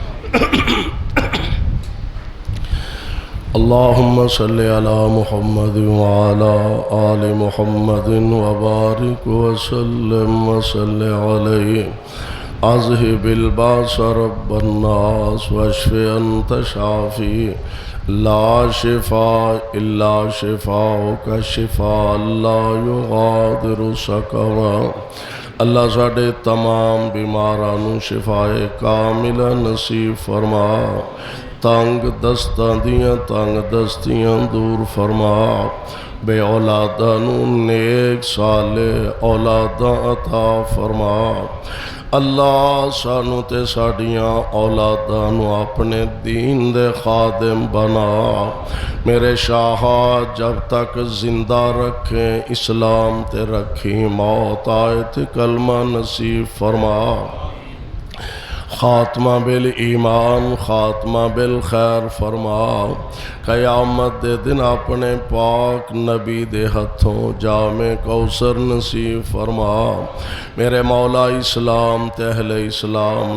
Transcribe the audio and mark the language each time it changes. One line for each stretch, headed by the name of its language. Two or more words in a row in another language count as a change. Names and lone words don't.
Arabic: اللہم صلی علی محمد وعلی آل محمد وبارک وسلم وصلی علیہ اذہب الباس رب الناس واشف انت شافی لا شفاء الا شفاءک شفاء لا یغادر سقما.
Punjabi: اللہ ساڑے تمام بیمارانو شفاء کاملہ نصیب فرما تنگ دستاں دیاں تنگ دستیاں دور فرما بے اولادانو نیک صالح اولاداں عطا فرما. اللہ سانو تے ساڑیاں اولادانو اپنے دین دے خادم بنا. میرے شاہا جب تک زندہ رکھیں اسلام تے رکھی موت آئے تے کلمہ نصیب فرما. خاتمہ بالایمان خاتمہ بالخیر فرما قیامت دے دن اپنے پاک نبی دے ہتھوں جام کوثر نصیب فرما میرے مولا اسلام تے اہل اسلام